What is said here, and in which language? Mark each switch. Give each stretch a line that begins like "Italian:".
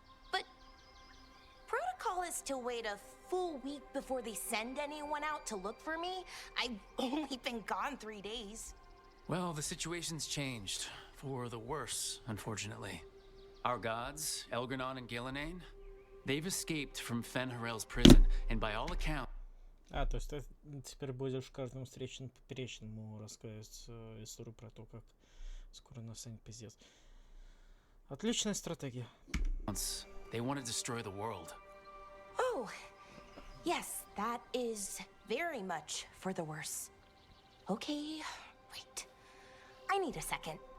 English: But protocol is to wait a full week before they send anyone out to look for me. I've only been gone 3 days. Well, the situation's changed. For the worse, unfortunately. Our gods, Elgranon and Gillenane, they've escaped from Fen'Harel's prison, and by all accounts...
Russian: А, то есть ты теперь будешь каждому встречному поперечному рассказывать историю про то, как скоро настанет пиздец. Отличная стратегия.
English: They want to destroy the world. Oh, yes, that is very much for the worse. Okay, wait. I need a second.